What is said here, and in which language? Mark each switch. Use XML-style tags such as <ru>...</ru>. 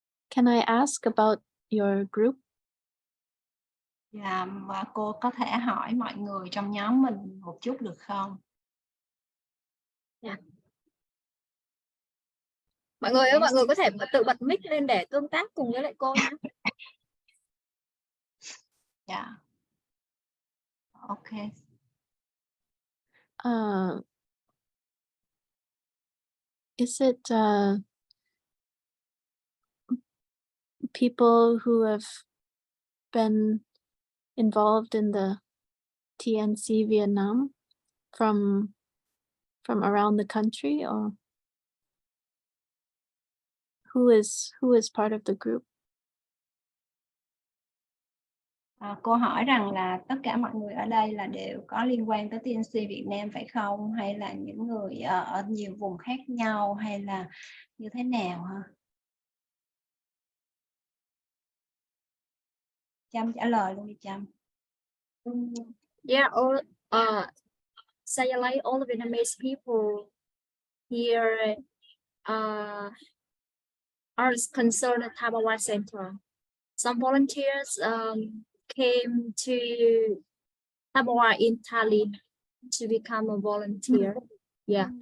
<en>Can I ask about your group?</en> <vi>Và cô có thể hỏi mọi người trong nhóm mình một chút được không?</vi> <en>Yeah.</en> <vi>Mọi người ơi, mọi người có thể tự bật mic lên để tương tác cùng với lại cô nhé.</vi> <en>Yeah. Okay. is it people who have been involved in the TNC Vietnam from around the country, or who is part of the group?</en> <vi>Cô hỏi rằng là tất cả mọi người ở đây là đều có liên quan tới TNC Việt Nam phải không? Hay là những người ở nhiều vùng khác nhau, hay là như thế nào hả? Trâm trả lời luôn đi Trâm.</vi> <en>Yeah, all Sayalay, all Vietnamese people here are concerned at Thabawa Center. Some volunteers came to Thabawa in Tallinn to become a volunteer. Yeah.</en>